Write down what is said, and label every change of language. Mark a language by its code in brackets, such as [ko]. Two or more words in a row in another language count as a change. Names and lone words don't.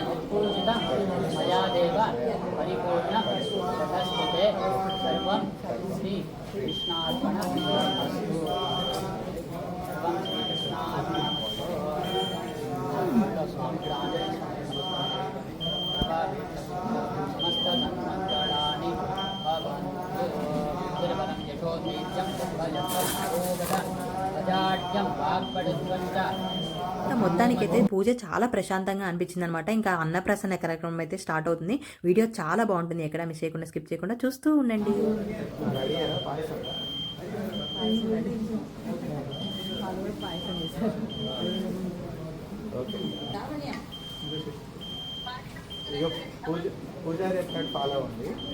[sa] पूजितं मया देव परिपूर्ण ततस्तुते सर्वं श्रीकृष्णार्पणमस्तु सर्वं श्रीकृष्णार्पणमस्तु समस्तसन्मङ्गलानि भवन्तु निर्मलं यशोधीर्यं सर्वयन्त्रं अजाड्यं वाग्पटुत्वं च [te] మొత్తానికైతే పూజ చాలా ప్రశాంతంగా అనిపించింది అనమాట. ఇంకా అన్నప్రసన్న కార్యక్రమం అయితే స్టార్ట్ అవుతుంది. వీడియో చాలా బాగుంటుంది, ఎక్కడ మిస్ చేయకుండా స్కిప్ చేయకుండా చూస్తూ ఉండండి. పూజారి ఎట్లా ఫాలో ఉంది.